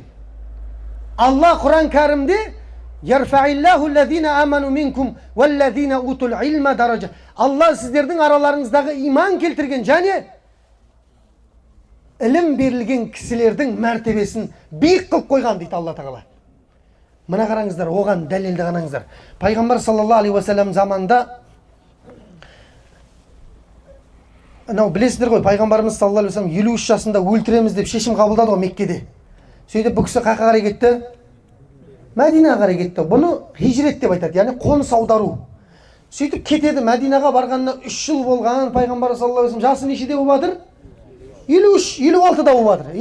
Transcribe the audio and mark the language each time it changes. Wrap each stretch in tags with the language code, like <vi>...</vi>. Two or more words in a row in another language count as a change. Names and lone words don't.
<kk>Алла Құран кәрімде Алла сіздердің араларыңыздағы иман келтірген және ілім берілген кісілердің мәртебесін биік қылып қойған дейді Алла Тағала. Мына қараңыздар, оған дәлелді қараңыздар. Пайғамбар</kk> <ar>صلى الله عليه وسلم</ar> <kk>заманында, білесіздер ғой, пайғамбарымыз</kk> <ar>صلى الله عليه وسلم</ar> <kk>53 жасында өлтіреміз деп шешім қабылдады ғой Меккеде. Сөйтіп бұл кісі қайда қарай кетті? Мәдинаға қарай кетті. Бұны хижрет деп айтады, яғни қоныс аудару. Сөйтіп кетеді. Мәдинаға барғанына 3 жыл болған. Пайғамбар</kk> <ar>صلى الله عليه وسلم</ar> <kk>жасы нешеде болып жатыр? 53, 56-да болып жатыр.</kk>